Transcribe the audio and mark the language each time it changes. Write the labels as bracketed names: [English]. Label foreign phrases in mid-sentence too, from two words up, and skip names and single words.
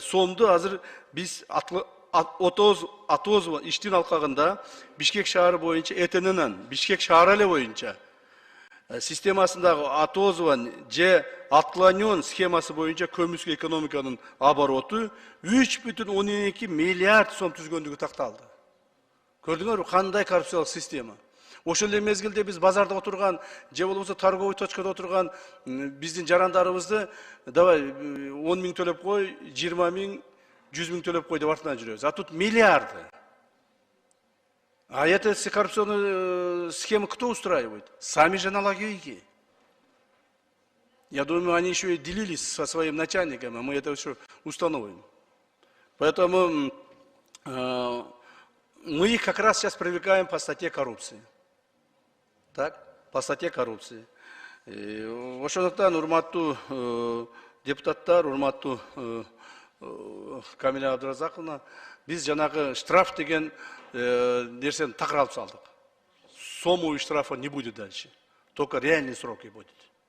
[Kyrgyz] сомду азыр биз Атозова иштин алкагында Бишкек шаары боюнча этененен, Бишкек шаары эле боюнча системасындагы Атозова же отклонен схемасы боюнча көмүскө экономиканын обороту 3,2 миллиард сом түзгөндүгү такталды. Көрдүңөрбү, кандай коррупциялык система? Ошол эле мезгилде биз базарда отурган, же болбосо [Russian] торговый точкада [Kyrgyz] отурган биздин жарандарыбызды давай 10 миң төлөп кой, 20 миң, 100 миң төлөп кой деп артынан жүрөбүз. [Russian] А тут миллиарды. А эту коррупционную схему кто устраивает? Сами же налоговики. Я думаю, они еще и делились со своим начальником, а мы это еще установим. Поэтому мы их как раз сейчас привлекаем по статье коррупции. Так, по статье коррупции. [Kyrgyz] Ошондуктан урматтуу депутаттар, урматтуу Камиля Абдуразаковна, биз жанагы штраф деген нерсени такыр алып салдык. [Russian] Сомовый штрафа не будет дальше, только реальные сроки будет.